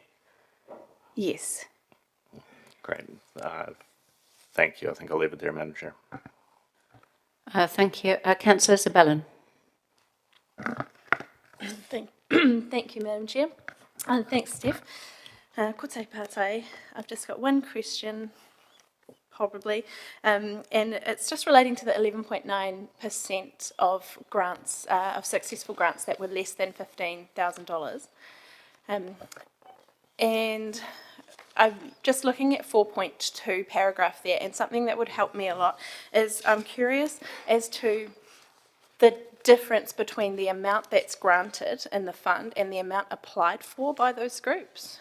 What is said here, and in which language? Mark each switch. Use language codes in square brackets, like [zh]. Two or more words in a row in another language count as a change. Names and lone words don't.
[en] Yes. Great. Thank you. I think I'll leave it there, Madam Chair. Thank you. Councillor Sabellin. Thank you, Madam Chair. And thanks, Steph. [mi] Ko te pātai. [en] I've just got one question, probably, and it's just relating to the 11.9% of grants, of successful grants that were less than $15,000. And I'm just looking at 4.2 paragraph there, and something that would help me a lot is I'm curious as to the difference between the amount that's granted in the fund and the amount applied for by those groups.